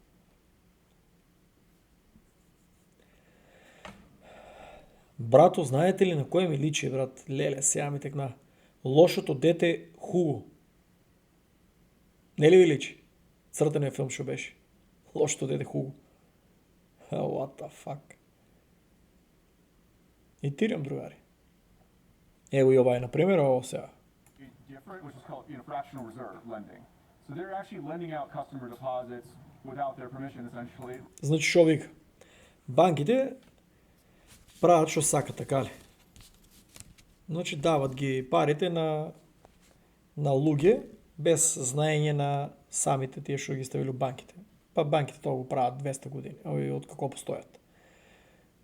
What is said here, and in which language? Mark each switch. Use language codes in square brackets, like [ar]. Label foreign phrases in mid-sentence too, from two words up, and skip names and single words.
[mk] Брато, знаете ли на кој ми личи, брат? Леле, сега ми текна. Лошото дете Хуго. Не ли ви личи? Цртениот филм што беше. Лошото дете Хуго. [en] What the fuck? [mk] И тирам, другари. Ево и ова е, например, ово сега. [en] Different, which is called fractional reserve lending. So they're actually lending out customer deposits without their permission, essentially. [mk] Значи шо вика? Банките прават што сакат, така ли? Значи дават ги парите на луѓе без знаење на самите тие што ги ставили банките. Па банките тоа го прават 200 години, од како постојат.